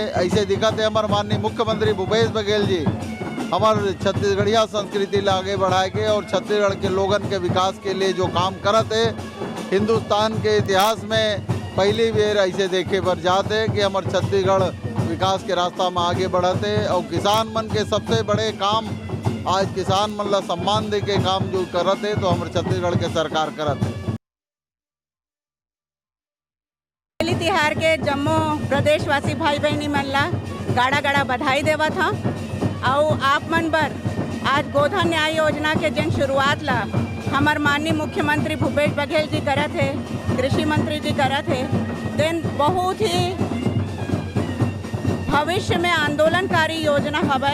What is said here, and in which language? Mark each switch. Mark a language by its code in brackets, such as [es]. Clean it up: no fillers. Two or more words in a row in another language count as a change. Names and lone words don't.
[hne] ऐसे दिखते हमारे माननीय मुख्यमंत्री भूपेश बघेल जी हमारे छत्तीसगढ़िया संस्कृति ला आगे बढ़ाए के और छत्तीसगढ़ के लोगन के विकास के लिए जो काम करते, हिंदुस्तान के इतिहास में पहली बार ऐसे देखे पर जाते कि हमारे छत्तीसगढ़ विकास के रास्ता में आगे बढ़ते। और किसान मन के सबसे बड़े काम आज किसान मन ला सम्मान दे के काम जो करते, तो हमारे छत्तीसगढ़ के सरकार करते। हरेली तिहार के जम्मू प्रदेशवासी भाई बहनी मन ला गाड़ा गाड़ा बधाई देवत हूँ। और आप मन बर आज गोधन न्याय योजना के जिन शुरुआत ला हमार माननीय मुख्यमंत्री भूपेश बघेल जी करत है, कृषि मंत्री जी करत है, दिन बहुत ही भविष्य में आंदोलनकारी योजना हवे।